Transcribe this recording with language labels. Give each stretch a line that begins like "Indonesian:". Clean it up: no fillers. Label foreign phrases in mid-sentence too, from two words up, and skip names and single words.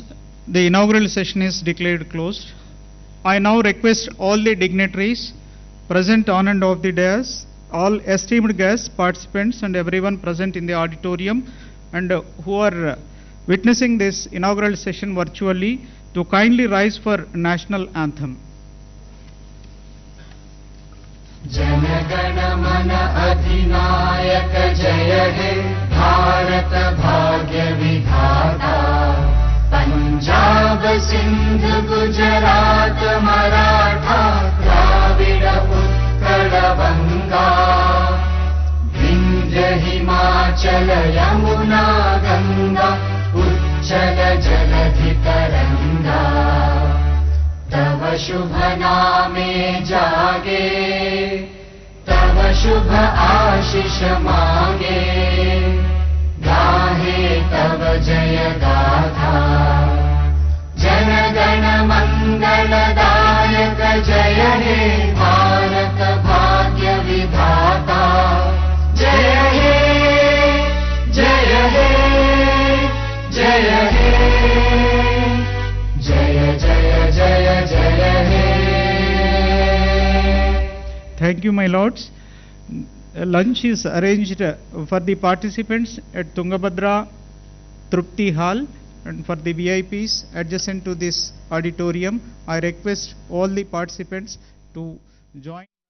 English: The inaugural session is declared closed. I now request all the dignitaries present on and off the dais, all esteemed guests, participants and everyone present in the auditorium and who are witnessing this inaugural session virtually to kindly rise for national anthem.
Bangla: জনগণমন অধিনায়ক জয় হে, ভারত ভাগ্য বিধাতা. Punjab, Sindh, Gujarat, Maratha, Dravida, Utkala, Vanga. Vindhya, Himachala, Yamuna, Ganga, Uchchala, Jaladhi, Taranga. তব শুভ নামে জাগে, তব শুভ আশিস মাগে, গাহে তব জয় গাথা। জন গণ মঙ্গলদায়ক জয় হে, ভারত ভাগ্য বিধাতা। জয় হে, জয় হে, জয় হে, জয় জয়।
English: Thank you, my lords. Lunch is arranged for the participants at Tungabhadra Trupti Hall, and for the VIPs adjacent to this auditorium, I request all the participants to join.